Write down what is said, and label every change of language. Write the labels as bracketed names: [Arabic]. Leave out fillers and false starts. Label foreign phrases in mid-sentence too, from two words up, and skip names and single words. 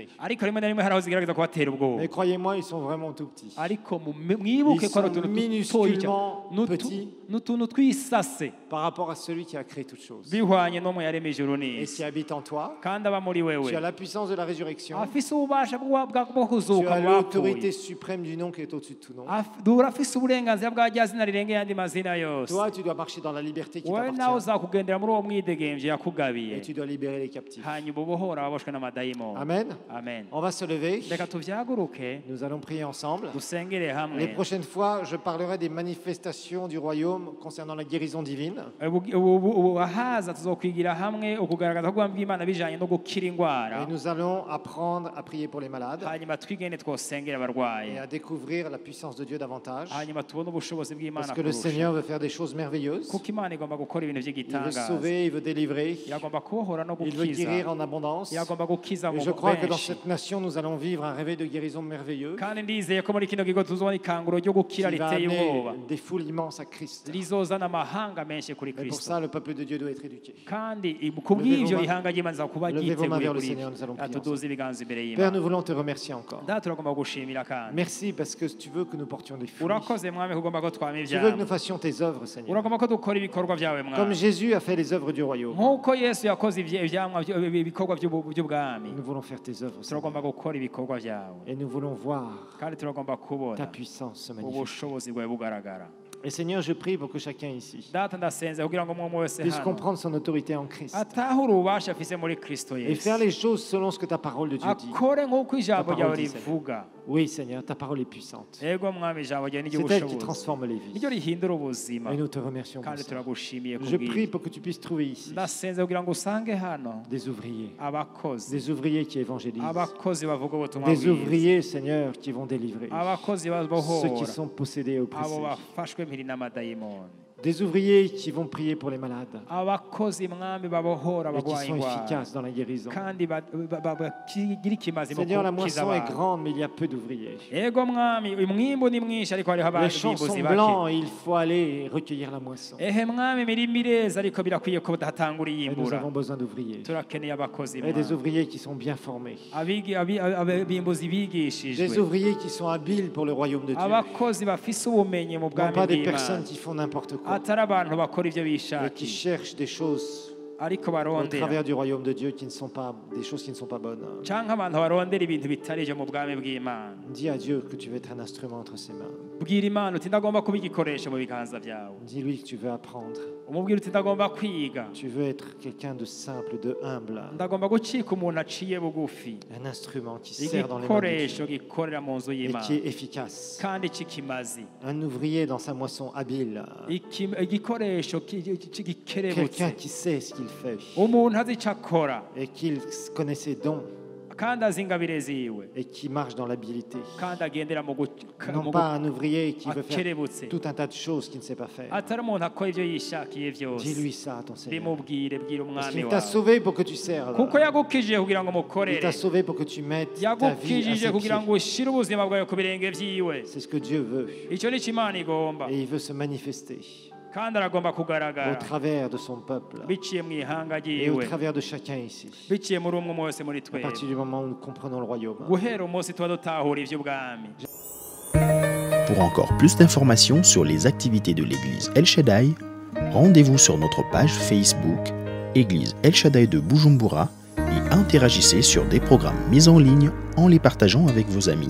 [Rundi] ariko rimwe na rimwe hari aho zigerageza kubatera ubwoba. [French] Mais croyez-moi, ils sont vraiment tout petits. [Rundi] ariko mwibuke [French] Ils [Rundi] ko ari [French] sont [Rundi] utuntu [French] minusculement petits [Rundi] n'utuntu twisase [French] par rapport à celui qui a créé toutes choses. [Rundi] bihwanye n'umwe yaremye ijuru [French] Et [Rundi] n'isi [French] qui habite en toi, [Rundi] kandi aba muri [French] tu [Rundi] wewe [French] as la puissance de la résurrection, [Rundi] afise ububasha bwo [French] tu [Rundi] kuzuka [French] as [Rundi] mu [French] l'autorité [Rundi] bapfuye. [French] suprême du nom qui est au-dessus de tout nom. [Rundi] urafise uburenganzira bwa rya zina rirengeye andi mazina yose. [French] Toi, tu dois marcher dans la liberté qui [Rundi] wowe nawe [French] t'appartient [Rundi] uzakugendera muri uwo mwidegemvye [French] et [Rundi] yakugabiye [French] tu dois libérer les captifs. [Rundi] hanyuma ubohora ababoshwe n'amadayimoni. [French] Amen. [Rundi] amen. [French] On va se lever. [Rundi] reka tuvyaguruke [French] Nous allons prier ensemble. [Rundi] dusengere [French] Les [Rundi] hamwe. [French] prochaines fois, je parlerai des manifestations du royaume concernant la guérison divine. [Rundi] ahaza tuzokwigira hamwe ukugaragaza ko bw'Imana bijanye no gukira ingwara. [French] Et nous allons apprendre à prier pour les malades [Rundi] hanyuma twigende twosengera [French] et [Rundi] abarwayi. [French] à découvrir la puissance de Dieu davantage. [Rundi] hanyuma tubone ubushobozi bw'Imana [French] Parce que le [Rundi] kurusha. [French] Seigneur veut faire des choses merveilleuses. [Rundi] kuko Imana igomba gukora ibintu [French] Il veut [Rundi] vy'igitangaza. [French] sauver, il veut délivrer, [Rundi] iragomba kubohora no [French] il veut guérir [Rundi] gukiza. [French] en abondance. [Rundi] iragomba gukiza [French] Et [Rundi] mu [French] je crois que dans [Rundi] benshi. [French] cette nation, nous allons vivre un réveil de guérison merveilleux [Rundi] kandi ndizeye ko muri kino gigo tuzobona ikanguro ryo gukira [French] qui va [Rundi] riteye ubwoba [French] amener des foules immenses à Christ. [Rundi] rizozana amahanga menshi kuri [French] Et pour [Rundi] Kristo. [French] ça, le peuple de Dieu doit être éduqué. [Rundi] kandi kubw'ivyo [French] vos mains- [Rundi] ihanga ry'Imana riza kuba [French] levez vos mains [Rundi] ryiteguye [French] vers le [Rundi] kuri [French] Seigneur, nous allons prier [Rundi] atuduze ibiganza imbere [French] Père, [Rundi] y'Imana. [French] nous voulons te remercier encore. [Rundi] data turagomba gushimira kandi [French] Merci parce que tu veux que nous portions des fruits. [Rundi] urakoze mwami kugomba ko twama [French] Tu veux que nous [Rundi] ivyama. [French] fassions tes œuvres, Seigneur. [Rundi] uragomba ko dukora ibikorwa vyawe [French] Comme [Rundi] mwami [French] Jésus a fait les œuvres du royaume. [Rundi] nk'uko Yesu yakoze ibikorwa by'ubwami. [French] Nous voulons faire tes œuvres, Seigneur. [Rundi] turagomba gukora ibikorwa vyawe [French] Et nous voulons voir [Rundi] kandi turagomba [French] ta [Rundi] kubona [French] puissance se manifester. [Rundi] ubushobozi bwawe bugaragara. [French] Et Seigneur, je prie pour que chacun ici [Rundi] data ndasenze kugira ngo umwe wese [French] puisse [Rundi] hano [French] comprendre son autorité en Christ [Rundi] atahure ububasha afise muri Kristo [French] et [Rundi] Yesu, [French] faire les choses selon ce que ta parole de Dieu dit. [Rundi] akore nk'uko ijambo [French] Ta [Rundi] ryawe [French] parole dit, [Rundi] rivuga. [French] Oui, Seigneur, ta parole est puissante. [Rundi] ego mwami ijambo ryawe ni [French] C'est elle qui [Rundi] ry'ubushobozi [French] transforme les [Rundi] niryo [French] vies. [Rundi] rihindura ubuzima [French] Et nous te remercions pour [Rundi] kandi [French] ça. [Rundi] turagushimiye [French] Je prie [Rundi] kubw'ibyo. [French] pour que tu puisses trouver ici [Rundi] ndasenze kugira ngo usange hano [French] des ouvriers. [Rundi] abakozi [French] Des ouvriers qui évangélisent. [Rundi] abakozi bavuga ubutumwa [French] Des [Rundi] bwiza, [French] ouvriers, Seigneur, qui vont délivrer. [Rundi] abakozi [French] Ceux qui [Rundi] babohora [French] sont possédés et [Rundi] abo [French] oppressés. [Rundi] bafashwe mpiri n'amadayimoni, [French] Des ouvriers qui vont prier pour les malades [Rundi] abakozi mwami babohora [French] et qui [Rundi] abagwaye [French] sont [Rundi] ingwara [French] efficaces dans la guérison. [Rundi] kandi bagira ikimazi mu [French] Seigneur, la [Rundi] gukiza [French] moisson est [Rundi] abantu. [French] grande, mais il y a peu d'ouvriers. [Rundi] ego mwami umwimbu ni mwinshi ariko hariho [French] Les champs sont [Rundi] abimbuzi bake. [French] blancs et il faut aller recueillir la moisson. [Rundi] ehe mwami imirimo ireza ariko birakwiye ko hatangura [French] Et nous [Rundi] iyimbura. [French] avons besoin d'ouvriers. [Rundi] turakeneye abakozi [French] Et des [Rundi] mwami. [French] ouvriers qui sont bien formés. [Rundi] abimbuzi [French] Des [Rundi] bigishijwe, [French] ouvriers qui sont habiles pour le royaume de Dieu. [Rundi] abakozi bafise ubumenyi mu [French] Non [Rundi] bwami [French] pas des [Rundi] bw'Imana, [French] personnes qui font n'importe quoi, [Rundi] atari abantu bakora ivyo [French] mais qui [Rundi] bishakiye [French] cherchent des choses [Rundi] ariko [French] au [Rundi] barondera [French] travers du royaume de Dieu qui ne sont pas des choses qui ne sont pas bonnes. [Rundi] canke abantu barondera ibintu bitari ivyo mu bwami bw'Imana. [French] Dis à Dieu que tu veux être un instrument entre ses mains. [Rundi] bwira Imana uti ndagomba kuba igikoresho mu biganza vyawe. [French] Dis-lui que tu veux apprendre. [Rundi] umubwira uti ndagomba kwiga, [French] Tu veux être quelqu'un de simple, de humble. [Rundi] ndagomba gucika umuntu aciye bugufi, [French] Un instrument qui sert dans les mains de [Rundi] igikoresho [French] Dieu [Rundi] gikorera mu nzu [French] et [Rundi] y'Imana [French] qui est efficace. [Rundi] kandi c'ikimazi, [French] Un ouvrier dans sa moisson habile. [Rundi] igikoresho gikerebutse, [French] Quelqu'un qui sait ce qu'il fait [Rundi] umuntu azi ico akora [French] et qu'il connaît ses dons [Rundi] kandi azi ingabire ziwe [French] et qui marche dans l'habilité. [Rundi] kandi agendera mu [French] Non pas un ouvrier qui veut faire [Rundi] akerebutse [French] tout un tas de choses qu'il ne sait pas faire. [Rundi] atari umuntu akora ibyo yishakiye byose [French] Dis-lui ça à ton Seigneur. [Rundi] bimubwire bwira [French] Parce [Rundi] umwami [French] qu'il t'a [Rundi] wawe [French] sauvé pour que tu serves. [Rundi] kuko yagukijije kugira ngo [French] Il [Rundi] mukorere [French] t'a sauvé pour que tu mettes ta vie à [Rundi] yagukijije [French] ses [Rundi] kugira [French] pieds. [Rundi] ngo ushyire ubuzima bwawe ku birenge byiwe [French] C'est ce que Dieu veut. [Rundi] icyo ni cyo Imana igomba [French] Et il veut se manifester [Rundi] kandi aragomba [French] au [Rundi] kugaragara [French] travers de son peuple [Rundi] biciye mu ihanga [French] et au [Rundi] ryiwe [French] travers de chacun ici. [Rundi] biciye muri umwe wese muri [French] À [Rundi] twe [French] partir du moment où nous comprenons le royaume. [Rundi] guhera umunsi tuba dutahura iby'ubwami. [French] Pour encore plus d'informations sur les activités de l'église El Shaddai, rendez-vous sur notre page Facebook Église El Shaddai de Bujumbura et interagissez sur des programmes mis en ligne en les partageant avec vos amis.